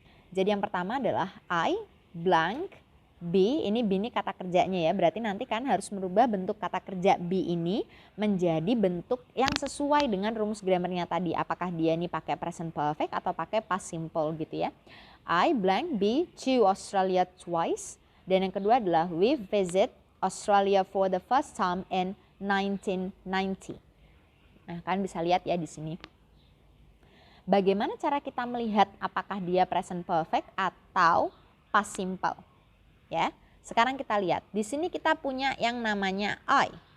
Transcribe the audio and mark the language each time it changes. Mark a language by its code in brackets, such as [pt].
[id] Jadi yang pertama adalah [en] I blank be, [id] ini be ini kata kerjanya ya, berarti nanti kan harus merubah bentuk kata kerja be ini menjadi bentuk yang sesuai dengan rumus grammarnya tadi. Apakah dia ini pakai present perfect atau pakai past simple gitu ya. [en] I blank be to Australia twice. [id] Dan yang kedua adalah [en] we visit Australia for the first time in 1990. [id] Nah, kalian bisa lihat ya di sini. Bagaimana cara kita melihat apakah dia present perfect atau past simple? Ya, sekarang kita lihat. Di sini kita punya yang namanya I.